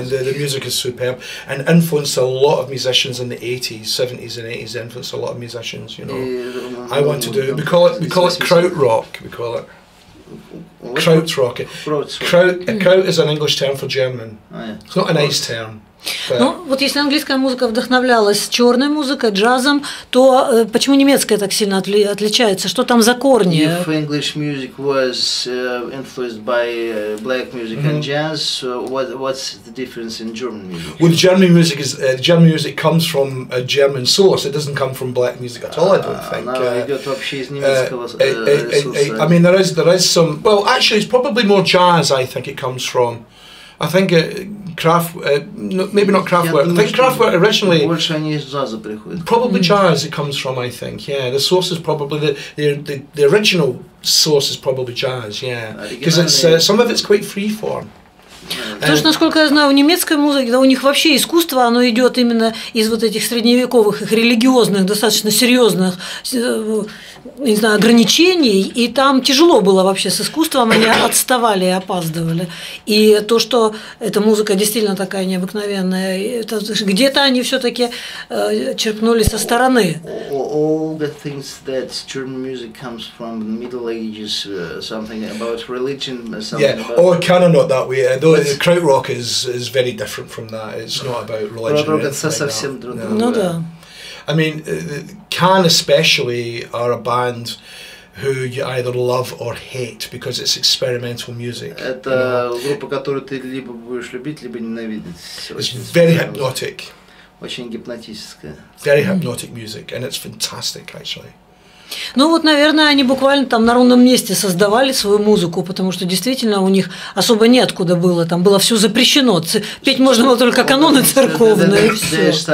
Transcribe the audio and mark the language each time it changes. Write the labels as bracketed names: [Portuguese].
[English] And the music is superb, and influenced a lot of musicians in the 80s, 70s, and 80s. Influenced a lot of musicians, you know. I want to do. We call it krautrock. We call it. Krautrock. Kraut is an English term for German. It's not a nice term. [Russian] Ну, вот если английская музыка вдохновлялась черной музыкой, джазом, то почему немецкая так сильно отличается? Что там за корни? [English] If English music was influenced by black music and jazz, what's the difference in German music? Well, German music comes from a German source. It doesn't come from black music at all, I don't think. [Russian] Идет вообще из немецкого ресурса. [English] I mean, there is some. Well, actually, it's probably more jazz. I think it comes from. I think maybe not Kraftwerk. I think Kraftwerk originally. [Russian] Больше они из джаза приходят. [English] Probably jazz. It comes from. I think. Yeah, the source is probably the original source is probably jazz. Yeah, because it's some of it's quite freeform. [Russian] Потому что, насколько я знаю, у немецкой музыки, да, у них вообще искусство, оно идет именно из вот этих средневековых, их религиозных, достаточно серьезных, не знаю, ограничений, и там тяжело было вообще с искусством, они отставали и опаздывали. И то, что эта музыка действительно такая необыкновенная, где-то они все-таки черпнули со стороны. [English] All the things that German music comes from the Middle Ages, something about religion, something about. Or kind of not that way. Though the krautrock is very different from that. It's not about religion. [Russian] Krautrock это совсем другое. Ну да. [English] I mean, Can especially are a band who you either love or hate because it's experimental music. [Russian] Это группа, которую ты либо будешь любить, либо ненавидеть. [English] It's very hypnotic. [Russian] Очень гипнотическая. [English] Very hypnotic music, and it's fantastic actually. [Russian] Ну вот, наверное, они буквально там на ровном месте создавали свою музыку, потому что действительно у них особо неоткуда было, там было все запрещено, петь можно было только каноны церковные, и все.